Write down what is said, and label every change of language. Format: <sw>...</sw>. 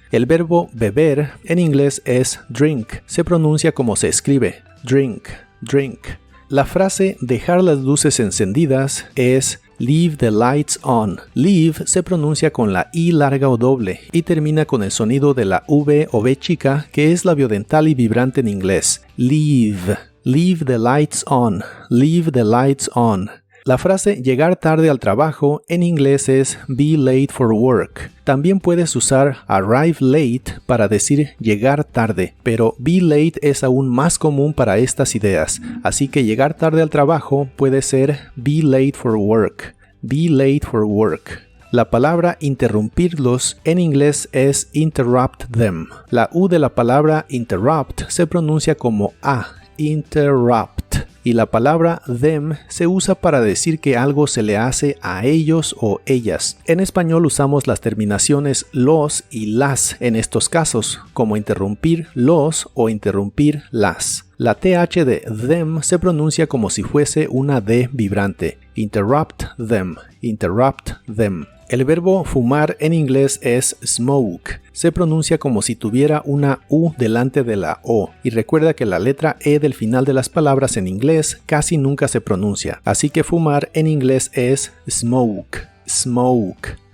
<es>El verbo beber en inglés es drink. Se pronuncia como se escribe, drink, drink. La frase dejar las luces encendidas es</es> <en>leave the lights on.</en> <es>Leave se pronuncia con la I larga o doble y termina con el sonido de la V o B chica, que es labiodental y vibrante en inglés.</es> <en>Leave, leave the lights on, leave the lights on.</en> <es>La frase llegar tarde al trabajo en inglés es</es> <en>be late for work.</en> <es>También puedes usar</es> <en>arrive late</en> <es>para decir llegar tarde, pero be late es aún más común para estas ideas, así que llegar tarde al trabajo puede ser</es> <en>be late for work, be late for work.</en> <es>La palabra interrumpirlos en inglés es</es> <en>interrupt them.</en> <es>La U de la palabra interrupt se pronuncia como A, interrupt. Y la palabra them se usa para decir que algo se le hace a ellos o ellas. En español usamos las terminaciones los y las en estos casos, como interrumpir los o interrumpir las. La TH de them se pronuncia como si fuese una D vibrante.</es> <en>Interrupt them, interrupt them.</en> <es>El verbo fumar en inglés es smoke. Se pronuncia como si tuviera una U delante de la O. Y recuerda que la letra E del final de las palabras en inglés casi nunca se pronuncia. Así que fumar en inglés es smoke, smoke.</es>